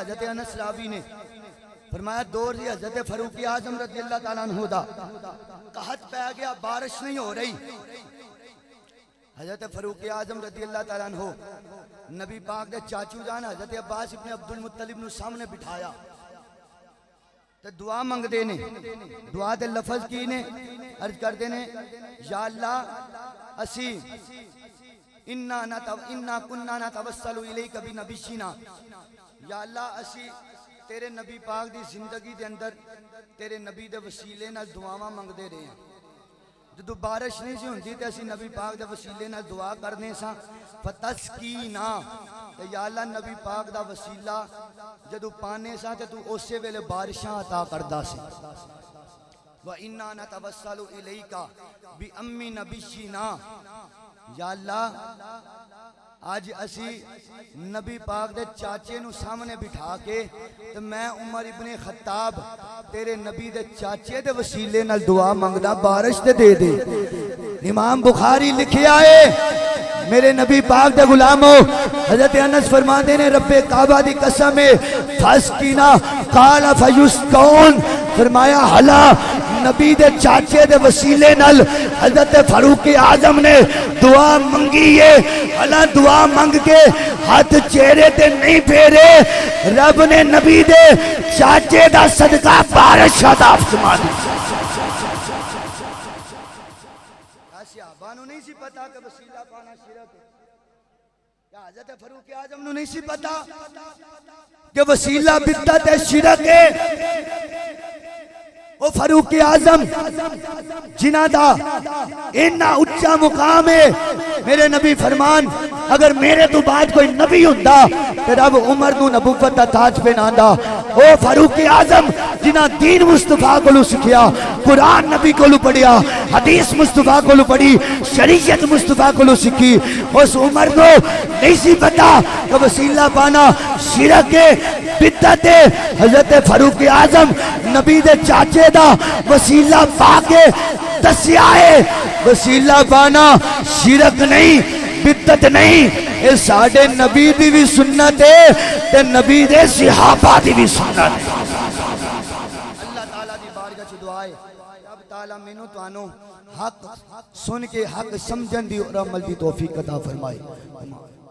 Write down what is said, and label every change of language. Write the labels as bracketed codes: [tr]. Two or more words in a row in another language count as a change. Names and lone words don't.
[pa] حضرت انس راوی نے فرمایا دور دی حضرت فاروق اعظم [ar] رضی اللہ تعالیٰ عنہ [pa] دا قحط پہ گیا بارش نہیں ہو رہی حضرت فاروق اعظم [ar] رضی اللہ تعالیٰ عنہ [pa] نبی پاک دے چاچو جان حضرت عباس ابن عبد المطلب نو سامنے بٹھایا تے دعا منگ دے نے دعا دے لفظ کی نے عرض کر دے نے یا اللہ اسی [ar] انا کننا نتوسل الیک بنبینا [pa] یا اللہ اسی تیرے نبی پاک دی زندگی دے اندر تیرے نبی دے وسیلے نال دعاواں منگ دے رہے ہیں جدو بارش نہیں سی ہوندی تے اسی نبی پاک دے وسیلے نال دعا کرنے سا فتسکینا تے یا اللہ نبی پاک دا وسیلہ جدو پانے سا تے تو اسی ویلے بارشاں عطا کردا سی [ar] وَإِنَّا نَتَوَسَّلُ إِلَيْكَ بِأَمِّ نَبِيِّنَا [pa] یا اللہ آج اسی نبی پاک دے چاچے نو سامنے بٹھا کے تو میں عمر ابن خطاب تیرے نبی دے چاچے دے وسیلے نال دعا منگدا بارش تے دے دے امام بخاری لکھیا ہے میرے نبی پاک دے غلامو حضرت انس فرماتے نے رب کعبہ دی قسم ہے [ar] فاسقینا قال فیسقون [pa] فرمایا حلا نبی دے چاچے دے وسیلے نال حضرت فاروق اعظم نے دعا منگی ہے حلا دعا منگ کے ہاتھ چہرے تے نہیں پھیرے رب نے نبی دے چاچے دا صدقہ بارش عطا فرما دی صحابہ نو نہیں سی پتا کہ وسیلہ پانا شرک ہے یا حضرت فاروق اعظم نو نہیں سی پتا کہ وسیلہ بدعت ہے شرک ہے او فاروق اعظم جنہ دا اتنا اونچا مقام ہے میرے نبی فرمان اگر میرے تو بعد کوئی نبی ہوندا تے رب عمر نو نبوت دا تاج پہناندا او فاروق اعظم جنہ دین مصطفیٰ کو سکھیا قرآن نبی کو پڑھیا حدیث مصطفیٰ کو پڑھی شریعت مصطفیٰ کو سکھی اس عمر نو نہیں سی پتا کہ وسیلہ پانا شرک ہے بدعت ہے حضرت فاروق اعظم نبی دے چاچے دا وسیلہ پا کے دسیا ہے وسیلہ پانا شرک نہیں بدعت نہیں اے ساڈے نبی دی بھی سنت ہے تے نبی دے صحابہ دی بھی سنت ہے اللہ تعالیٰ دی بارگاہ چ دعا ہے رب تعالیٰ مینوں تانوں حق سن کے حق سمجھن دی اور عمل دی توفیق عطا فرمائے